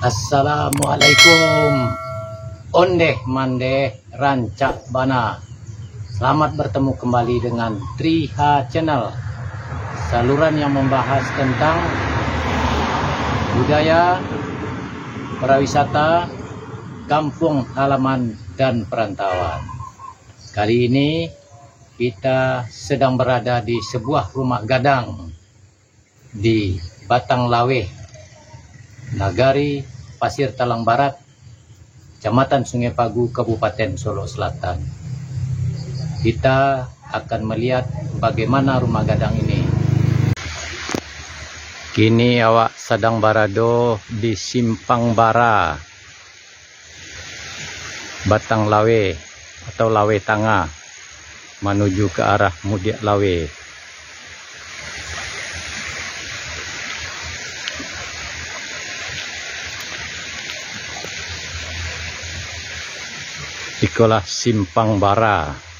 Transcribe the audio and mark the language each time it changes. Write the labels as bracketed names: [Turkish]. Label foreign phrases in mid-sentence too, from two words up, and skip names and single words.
[Indonesian] Assalamualaikum. [Minangkabau] Ondeh mandeh rancak bana. [Indonesian] Selamat bertemu kembali dengan Triha Channel, saluran yang membahas tentang budaya, pariwisata, kampung halaman dan perantauan. Kali ini kita sedang berada di sebuah rumah gadang di Batang Laweh, Nagari Pasir Talang Barat, Kecamatan Sungai Pagu, Kabupaten Solo Selatan. Kita akan melihat bagaimana rumah gadang ini. [Minangkabau] Kini awak [Indonesian] sedang berada di Simpang Bara, Batang Laweh atau Laweh Tangah, menuju ke arah Mudiak Laweh. Itulah Simpang Bara.